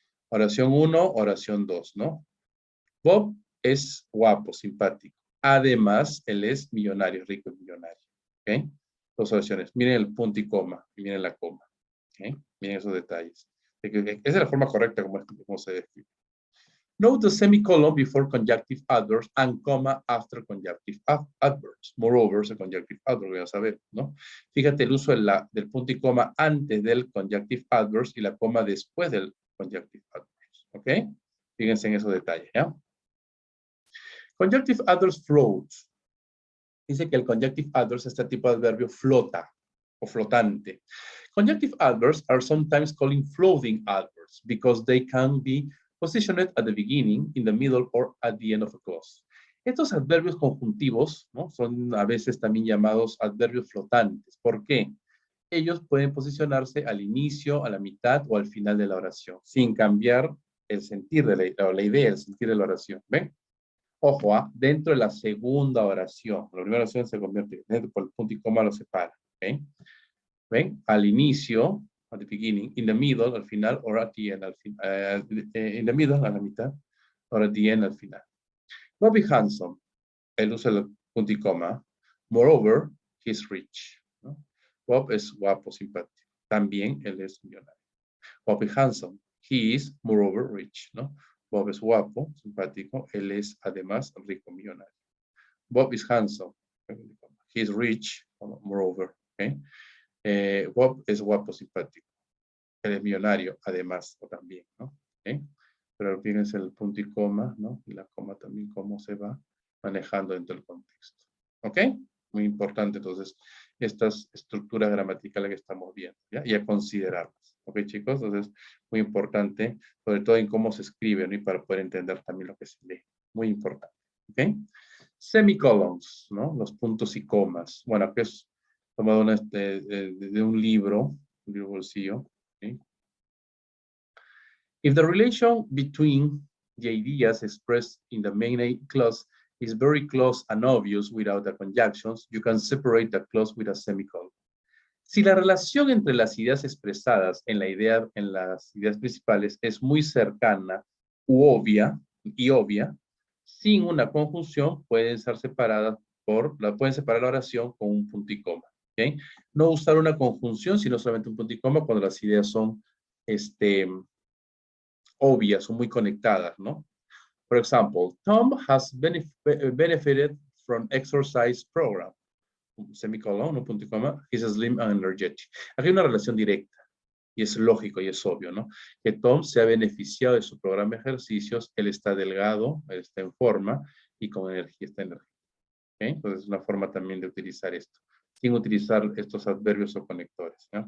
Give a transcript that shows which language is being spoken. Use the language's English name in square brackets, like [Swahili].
[Spanish] Oración 1, oración 2, ¿no? Bob es guapo, simpático. Además, él es millonario, rico y millonario. ¿Ok? Dos oraciones. Miren el punto y coma. Y miren la coma. ¿Ok? Miren esos detalles. Esa es la forma correcta como se describe. [English] Note the semicolon before conjunctive adverbs and comma after conjunctive adverbs. [Spanish] Moreover, es el conjunctive adverb, voy a saber, ¿no? Fíjate el uso del punto y coma antes del conjunctive adverbs y la coma después del conjunctive adverbs. ¿Ok? Fíjense en esos detalles, ¿ya? [English] Conjunctive adverbs float. [Spanish] Dice que el conjunctive adverbs, este tipo de adverbio, flota o flotante. [English] Conjunctive adverbs are sometimes called floating adverbs because they can be positioned at the beginning, in the middle, or at the end of a clause. [Spanish] Estos adverbios conjuntivos, ¿no? Son a veces también llamados adverbios flotantes. ¿Por qué? Ellos pueden posicionarse al inicio, a la mitad o al final de la oración, sin cambiar el sentido de la idea, el sentido de la oración. ¿Ven? Ojo, dentro de la segunda oración. La primera oración se convierte, por el punto y coma lo separa. ¿Okay? ¿Ven? Al inicio, [English] at the beginning, in the middle, [Spanish] al final, [English] or at the end, in the middle, [Spanish] a la mitad, [English] or at the end, al final. Bobby handsome, [Spanish] él usa el punto y coma. [English] Moreover, he's rich. [Spanish] ¿No? Bob es guapo, simpático. También él es millonario. [English] Bobby handsome, he is, moreover, rich. [Spanish] ¿No? Bob es guapo, simpático. Él es, además, rico, millonario. [English] Bob is handsome. He is rich, moreover. ¿Okay? [Spanish] Bob es guapo, simpático. Él es millonario, además, o también. ¿No? ¿Okay? Pero fíjense el punto y coma, ¿no? Y la coma también, cómo se va manejando dentro del contexto. ¿Ok? Muy importante, entonces, estas estructuras gramaticales que estamos viendo, ¿ya? Y a considerarlas. ¿Ok, chicos? Entonces, muy importante, sobre todo en cómo se escribe, ¿no? Y para poder entender también lo que se lee. Muy importante. ¿Ok? Semicolons, ¿no? Los puntos y comas. Bueno, aquí es tomado de un libro bolsillo. ¿Ok? [English] If the relation between the ideas expressed in the main clause is very close and obvious without the conjunctions, you can separate the clause with a semicolon. [Spanish] Si la relación entre las ideas expresadas en las ideas principales es muy cercana u obvia, sin una conjunción pueden ser separadas pueden separar la oración con un punto y coma. ¿Okay? No usar una conjunción, sino solamente un punto y coma cuando las ideas son obvias o muy conectadas, ¿no? [English] For example, Tom has benefited from exercise program. Semicolon, [Spanish] un punto y coma, [English] he's slim and energetic. [Spanish] Aquí hay una relación directa y es lógico y es obvio, ¿no? Que Tom se ha beneficiado de su programa de ejercicios, él está delgado, él está en forma y con energía, está energético. ¿Okay? Entonces es una forma también de utilizar esto, sin utilizar estos adverbios o conectores, ¿no?